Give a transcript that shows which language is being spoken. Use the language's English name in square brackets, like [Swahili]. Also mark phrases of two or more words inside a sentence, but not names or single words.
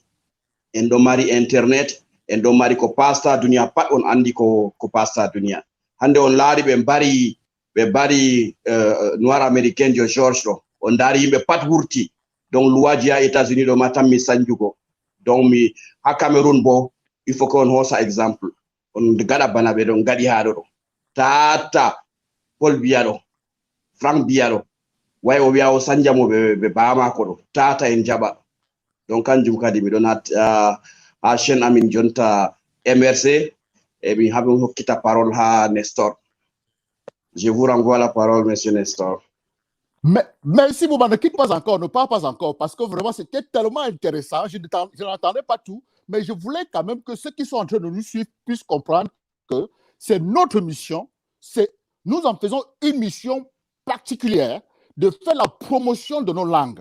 [Fula] en ɗo mari internet en ɗo mari ko pasta duniya pat on andi ko pasta duniya hande on laari ɓe bari [French] noir américain [Fula] jo George ɗo on daari yimɓe pat wurti donc luwaji ha États-Unis ɗo ma tan mi sanjugo donc mi ha Cameroun bo [French] il faut qu'on [Fula] hoosa exemple on gaɗa bana ɓe ɗon gaɗi haɗo ɗo tata Paul biya ɗo Frank biya ɗo way o wiya o sanjamo ɓe bamako ɗo tata en jaɓa. Donc kanjum kadi miɗon ha chaîne amin jonta MRC et mi haɓe hokkita parole ha Nestor. [French] Je vous renvoie la parole, monsieur Nestor. Merci Bouba, ne quitte pas encore, ne parle pas encore, parce que vraiment c'était tellement intéressant. Je n'entendais pas tout, mais je voulais quand même que ceux qui sont en train de nous suivre puissent comprendre que c'est notre mission, nous en faisons une mission particulière de faire la promotion de nos langues.